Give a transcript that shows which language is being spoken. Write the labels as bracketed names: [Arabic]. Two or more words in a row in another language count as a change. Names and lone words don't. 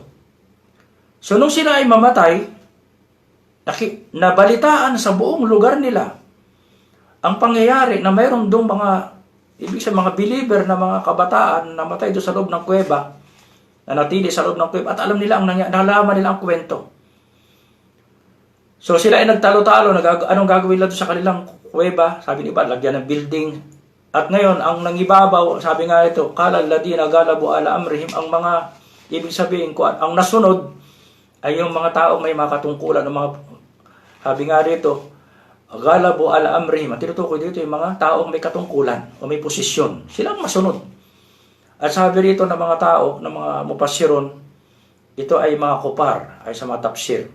[Filipino] So nung sila ay mamatay, nabalitaan sa buong lugar nila ang pangyayari na mayroong doon ibig sabihin mga believer na mga kabataan na namatay doon sa loob ng kuweba, na natili sa loob ng kuweba at alam nila nalaman nila ang kwento. So sila ay nagtalo-talo, anong gagawin nila doon sa kanilang kuweba? Sabi ni iba, lagyan ng building. At ngayon, ang nangibabaw, sabi nga ito, [Arabic] قال الذين غلبوا على أمرهم, [Filipino] ang mga, ibig sabihin ko, ang nasunod ay yung mga tao may mga katungkulan, sabi nga dito, [Arabic] غلبوا على أمرهم. [Filipino] At tinutukoy dito yung mga taong may katungkulan o may posisyon. Silang masunod. At sabi rito ng mga tao, ng mga mupassiron, ito ay mga kupar, ay sa mga tafsir.